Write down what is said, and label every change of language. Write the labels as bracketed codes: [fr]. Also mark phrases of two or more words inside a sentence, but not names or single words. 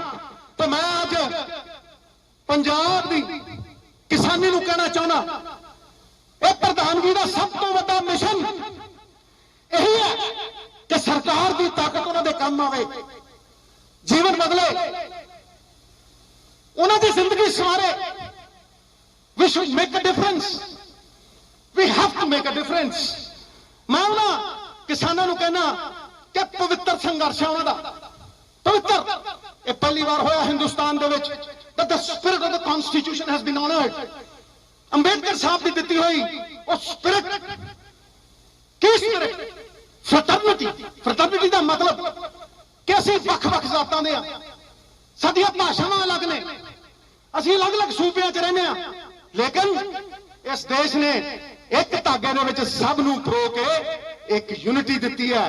[pa] ਤੇ ਮੈਂ ਅੱਜ ਪੰਜਾਬ ਦੀ ਕਿਸਾਨੀ ਨੂੰ ਕਹਿਣਾ ਚਾਹੁੰਦਾ, ਇਹ ਪ੍ਰਧਾਨਗੀ ਦਾ ਸਭ ਤੋਂ ਵੱਡਾ ਮਿਸ਼ਨ ਇਹੀ ਹੈ ਕਿ ਸਰਕਾਰ ਦੀ ਤਾਕਤ ਉਹਨਾਂ ਦੇ ਕੰਮ ਆਵੇ, ਜੀਵਨ ਬਦਲੇ, ਉਹਨਾਂ ਦੀ ਜ਼ਿੰਦਗੀ ਸਵਾਰੇ। [en] We should make a difference. We have to make a difference. [pa] ਮੈਂ ਉਹਨਾਂ ਕਿਸਾਨਾਂ ਨੂੰ ਕਹਿਣਾ ਕਿ ਪਵਿੱਤਰ ਸੰਘਰਸ਼ ਹੈ ਉਹਨਾਂ ਦਾ, ਪਵਿੱਤਰ। ਇਹ ਪਹਿਲੀ ਵਾਰ ਹੋਇਆ ਹਿੰਦੁਸਤਾਨ ਦੇ ਵਿੱਚ [en] that the spirit of the constitution has been honored. [pa] ਅੰਬੇਡਕਰ ਸਾਹਿਬ ਦੀ ਦਿੱਤੀ ਹੋਈ ਉਹ ਸਪਿਰਿਟ, ਕੀ ਸਪਿਰਿਟ? ਫਰਟਰਨਿਟੀ ਦਾ ਮਤਲਬ ਕਿ ਅਸੀਂ ਵੱਖ-ਵੱਖ ਜ਼ਾਤਾਂ ਦੇ ਆ, ਸਾਡੀਆਂ ਭਾਸ਼ਾਵਾਂ ਅਲੱਗ ਨੇ, ਅਸੀਂ ਅਲੱਗ-ਅਲੱਗ ਸੂਬਿਆਂ 'ਚ ਰਹਿੰਦੇ ਆ, ਲੇਕਿਨ ਇਸ ਦੇਸ਼ ਨੇ ਇੱਕ ਧਾਗੇ ਦੇ ਵਿੱਚ ਸਭ ਨੂੰ ਪਰੋ ਕੇ ਇੱਕ ਯੂਨਿਟੀ ਦਿੱਤੀ ਹੈ।